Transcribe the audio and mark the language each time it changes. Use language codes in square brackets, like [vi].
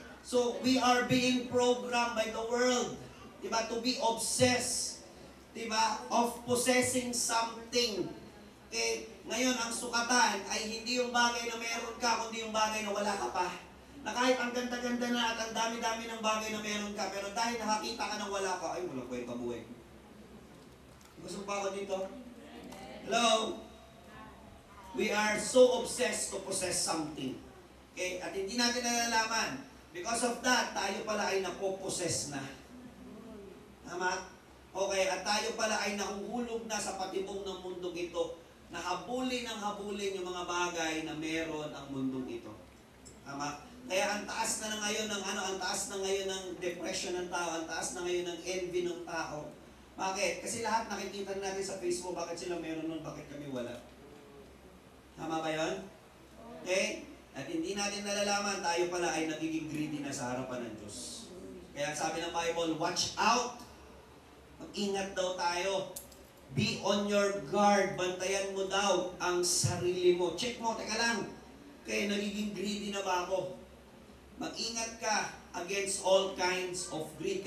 [en] So, we are being programmed by the world, diba, to be obsessed, diba, of possessing something. Okay? [tl] Ngayon, ang sukatan ay hindi yung bagay na meron ka, kundi yung bagay na wala ka pa. Na kahit ang ganda-ganda na at ang dami-dami ng bagay na meron ka, pero dahil nakakita ka ng wala ka, ay, walang kwenta buhay. Gusto pa ako dito? Hello? [en] We are so obsessed to possess something. [tl] Okay? At hindi natin nalalaman. [en] Because of that, [tl] tayo pala ay napopossess na. Tama? Okay, at tayo pala ay nahuhulog na sa patibong ng mundong ito, na habulin yung mga bagay na meron ang mundong ito. Tama? Kaya ang taas na ngayon ng ang taas na ngayon ng depression ng tao, ang taas na ngayon ng envy ng tao. Bakit? Kasi lahat nakikita natin sa Facebook, bakit sila meron nun, bakit kami wala? Tama ba yun? Okay? At hindi natin nalalaman, tayo pala ay nagiging greedy na sa harapan ng Diyos. Kaya sabi ng Bible, [en] watch out! [tl] Mag-ingat daw tayo. [en] Be on your guard. [tl] Bantayan mo daw ang sarili mo. Check mo, teka lang. Okay, nagiging greedy na ba ako? Mag-ingat ka [en] against all kinds of greed.